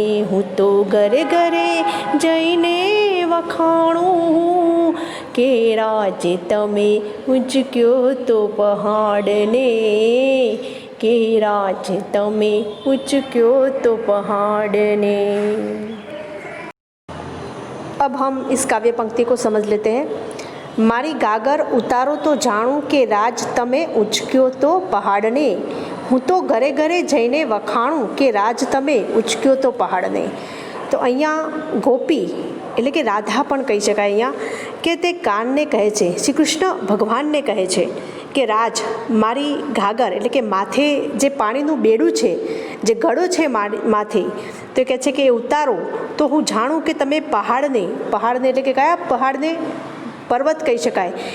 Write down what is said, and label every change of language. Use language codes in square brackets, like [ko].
[gu] હું તો ઘરે ઘરે જઈને વખાણું. કે રાજ તમે ઉંચક્યો તો પહાડને. કે રાજ તમે ઉંચક્યો तो पहाड़ने. [hi] अब हम इस काव्य पंक्ति को समझ लेते हैं. [gu] मारी गागर उतारो तो जाणूं કે રાજ તમે ઉચક્યો તો પહાડને. હું તો ઘરે ઘરે જઈને વખાણું કે રાજ તમે ઉચક્યો તો પહાડને. તો અહીંયા ગોપી એટલે કે રાધા પણ કહી શકાય અહીંયા કે તે કાનને કહે છે, શ્રી કૃષ્ણ ભગવાનને કહે છે કે રાજ મારી ગાગર એટલે કે માથે જે પાણીનું બેડું છે, જે ગળો છે માથે, તો કહે છે કે એ ઉતારો તો હું જાણું કે તમે પહાડને એટલે કે કયા પહાડને? પર્વત કહી શકાય.